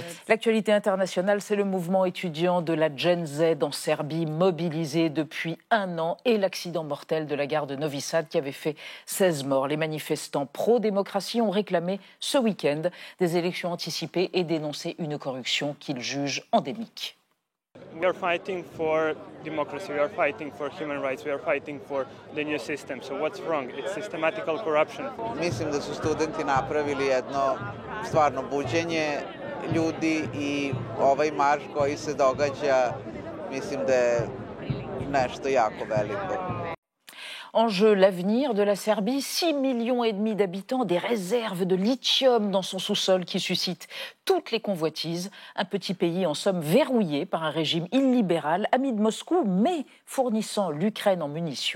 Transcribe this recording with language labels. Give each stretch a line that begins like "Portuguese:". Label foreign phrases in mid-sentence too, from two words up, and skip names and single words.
French: L'actualité internationale, c'est le mouvement étudiant de la Gen Z en Serbie, mobilisé depuis 1 an, et l'accident mortel de la gare de Novi Sad qui avait fait 16 morts. Les manifestants pro-démocratie ont réclamé ce week-end des élections anticipées et dénoncé une corruption qu'ils jugent endémique.
English: We are fighting for democracy, we are fighting for human rights, we are fighting for the new system. So what's wrong? It's systematical corruption.
Serbian: Mislim da su studenti napravili jedno stvarno buđenje ljudi i ovaj marš koji se događa, mislim da je nešto jako veliko.
French: En jeu, l'avenir de la Serbie, 6,5 millions d'habitants, des réserves de lithium dans son sous-sol qui suscitent toutes les convoitises. Un petit pays en somme verrouillé par un régime illibéral, ami de Moscou, mais fournissant l'Ukraine en munitions.